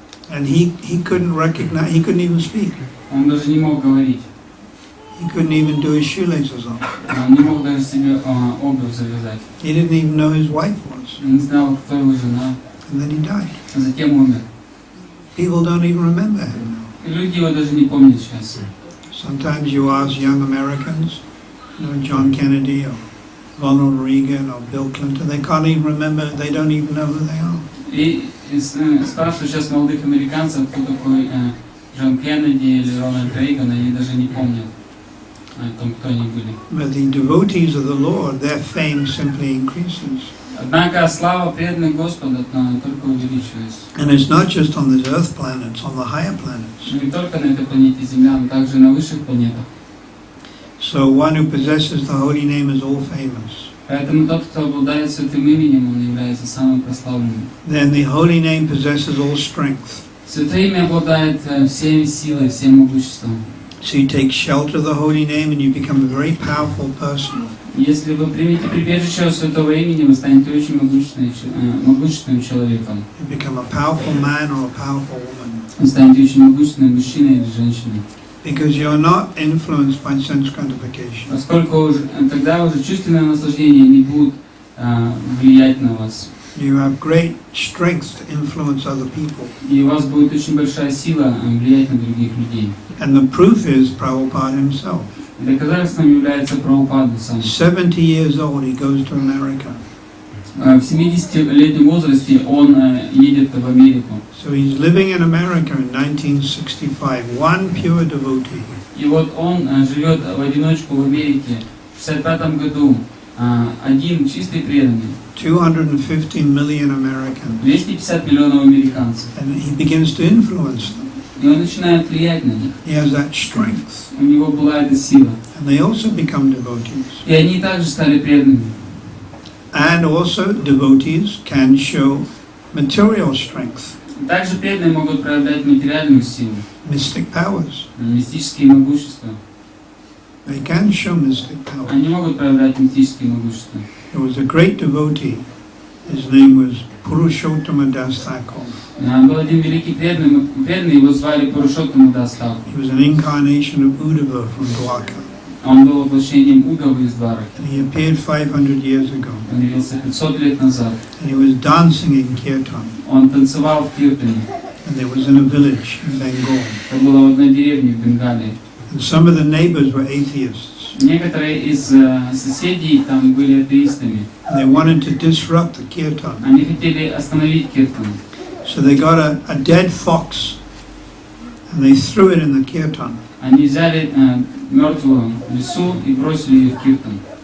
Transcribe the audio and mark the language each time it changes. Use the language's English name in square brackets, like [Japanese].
[English] And he couldn't recognize, he couldn't even speak. [Russian] Он даже не мог говорить. [English] He couldn't even do his shoelaces on. [Russian] Он не мог даже себе обувь завязать. [English] He didn't even know who his wife was. [Russian] Он не знал, кто его жена. [English] And then he died. [Russian] А затем умер. [English] People don't even remember him now. [Russian] И люди его даже не помнят сейчас. [English] Sometimes you ask young Americans, John Kennedy or Ronald Reagan or Bill Clinton, they can't even remember, they don't even know who they are. [Russian] И спрашиваю сейчас молодых американцев, кто такой Джон Кеннеди или Рональд Рейган, они даже не помнят о том, кто они были. [English] But the devotees of the Lord, their fame simply increases. [Russian] Однако слава преданных Господа только увеличивается. [English] And it's not just on this earth planet, it's on the higher planets. [Russian] Не только на этой планете Земля, но также на высших планетах. [English] So one who possesses the holy name is all famous. [Russian] Поэтому тот, кто обладает святым именем, он является самым прославленным. [English] Then the holy name possesses all strength. [Russian] Святое имя обладает всеми силой, всем могуществом. [English] So you take shelter of the holy name and you become a very powerful person. [Russian] Если вы примете прибежище святого имени, вы станете очень могущественным человеком. [English] You become a powerful man or a powerful woman. [Russian] Вы станете очень могущественным мужчиной или женщиной. [English] Because you're not influenced by sense gratification. [Russian] Поскольку тогда уже чувственное наслаждение не будет влиять на вас. [English] You have great strength to influence other people. [Russian] И у вас будет очень большая сила влиять на других людей. [English] And the proof is Prabhupada himself. [Russian] Доказательством является Прабхупада сам. [English] 70 years old, he goes to America. [Russian] В 70-летнем возрасте он едет в Америку. [English] So he's living in America in 1965, one pure devotee. [Russian] И вот он живет в одиночку в Америке в 65 году, один чистый преданный. [English] 250 million Americans. [Russian] 250 миллионов американцев. [English] And he begins to influence them. [Russian] И он начинает влиять на них. [English] He has that strength. [Russian] У него была эта сила. [English] And they also become devotees. [Russian] И они также стали преданными. [English] And also devotees can show material strength. [Russian] Также преданные могут проявлять материальную силу. [English] Mystic powers. [Russian] Мистические могущества. [English] They can show mystic powers. [Russian] Они могут проявлять мистические могущества. [English] There was a great devotee. His name was Purushottam Das Thakur. [Russian] Был один великий преданный, его звали Пурушоттама дас Тхакур. [English] He was an incarnation of Uddhava from Dwarka. [Russian] Он был воплощением Удавы из Двараки. [English] And he appeared 500 years ago. [Russian] Он явился 500 лет назад. [English] And he was dancing in Kirtan. [Russian] Он танцевал в Киртане. [English] And there was in a village in Bengal. [Russian] Это было в одной деревне в Бенгалии. [English] And some of the neighbors were atheists. [Russian] Некоторые из соседей там были атеистами. [English] And they wanted to disrupt the Kirtan. [Russian] Они хотели остановить Киртан. [English] So they got a dead fox and they threw it in the Kirtan. [Russian] Они взяли мертвую лису и бросили ее в Киртан.